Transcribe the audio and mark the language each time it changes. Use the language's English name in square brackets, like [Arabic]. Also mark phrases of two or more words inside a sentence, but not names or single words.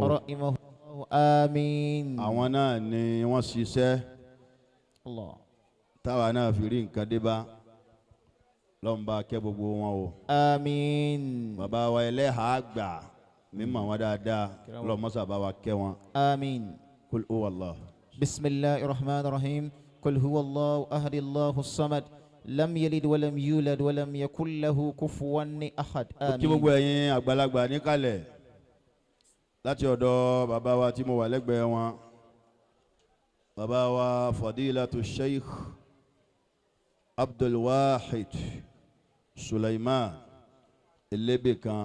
[Yoruba] Rahimahullah. Àmín. Àwọn náà ni wọ́n ṣiṣẹ́ Allah. táwa náà fi rí nǹkan dé bá. Ọlọ́run bá kẹ́ gbogbo wọn o. Àmín. Bàbá wa Ẹlẹ́hà Àgbà mímọ̀ wọn dáadáa. Ọlọ́run mọ́sà bá wa kẹ́ wọn. Àmín. [Arabic] قل هو الله. بسم الله الرحمن الرحيم قل هو الله أحد الله الصمد. لم يلد ولم يولد ولم يكن له كفوا أحد. [Yoruba] Kí gbogbo ẹ̀yin àgbàlagbà níkàlẹ̀ láti ọ̀dọ̀ bàbá wa tí mo wà lẹ́gbẹ̀ẹ́ wọn. Bàbá wa Fadilatu Sheikh Abdul Wahid Sulaiman Elebekan.